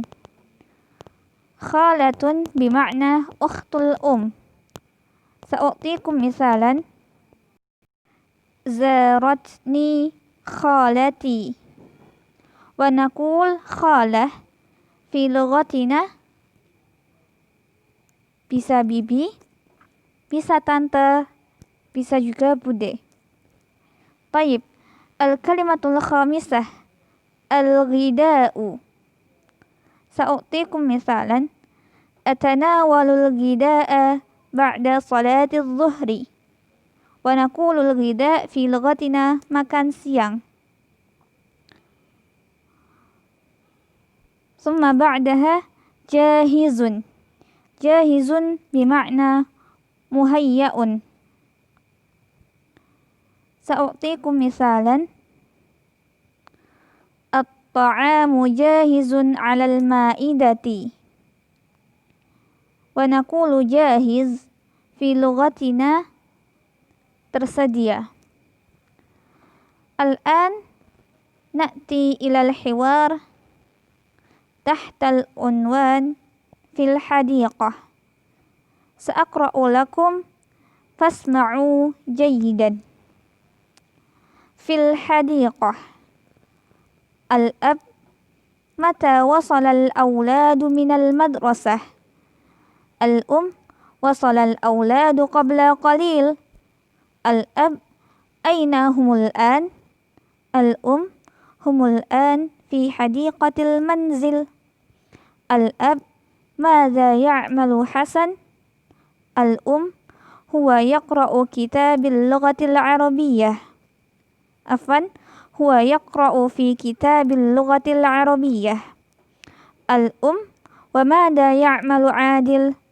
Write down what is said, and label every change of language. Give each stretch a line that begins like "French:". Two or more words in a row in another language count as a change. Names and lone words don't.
Arabic: خالة بمعنى أخت الأم. سأعطيكم مثالا. زارتني خالتي. ونقول خالة في لغتنا
Indonesian: bisa bibi, bisa tante, bisa juga bude.
Arabic: طيب. الكلمة الخامسة الغداء. سأعطيكم مثالا. أتناول الغداء بعد صلاة الظهر. ونقول الغداء في لغتنا
Indonesian: makan siang.
Arabic: ثم بعدها جاهز. جاهز بمعنى مهيأ. سأعطيكم مثالا. الطعام جاهز على المائدة. ونقول جاهز في لغتنا tersedia. الآن نأتي إلى الحوار تحت العنوان في الحديقة. سأقرأ لكم فاسمعوا جيدا. في الحديقة. الأب متى وصل الأولاد من المدرسة. وصل الأولاد قبل قليل. الأب أين هم الآن. هم الآن في حديقة المنزل. Al-ab ماذا يعمل حسن؟ هو يقرأ كتاب اللغة العربية. هو يقرأ في كتاب اللغة العربية. وماذا يعمل عادل؟